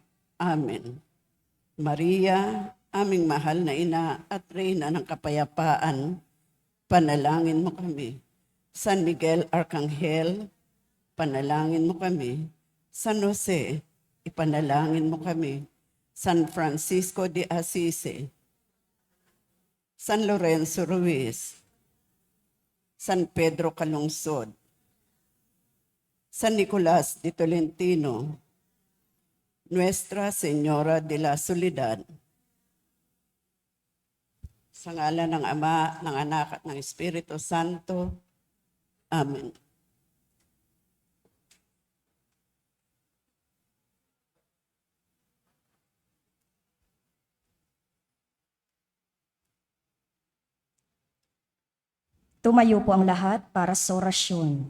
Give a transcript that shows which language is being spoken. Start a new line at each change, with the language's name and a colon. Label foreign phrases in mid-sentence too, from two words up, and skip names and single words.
Filipino: Amen. Maria, aming mahal na ina at reyna ng kapayapaan, panalangin mo kami. San Miguel Arcangel, panalangin mo kami. San Jose, ipanalangin mo kami. San Francisco de Assisi, San Lorenzo Ruiz, San Pedro Calungsod, San Nicolas de Tolentino, Nuestra Señora de la Soledad. Sa ngalan ng Ama, ng Anak at ng Espiritu Santo. Amen. Tumayo po ang lahat para sa orasyon.